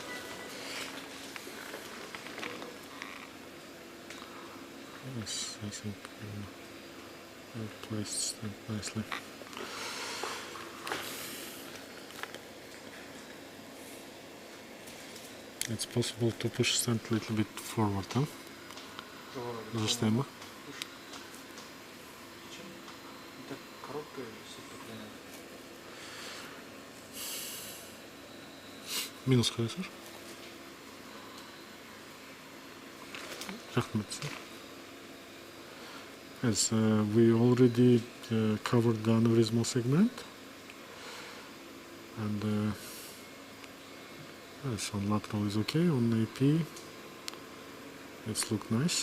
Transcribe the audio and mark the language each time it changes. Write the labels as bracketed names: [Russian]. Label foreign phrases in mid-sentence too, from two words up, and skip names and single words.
[English] Yes, I think I placed stent nicely. It's possible to push stent a little bit forward, huh? [Russian] Зажимаем. Минус ходишь? [English] Yes, we already covered the aneurysmal segment, and Yes, on lateral is okay, on AP it's look nice.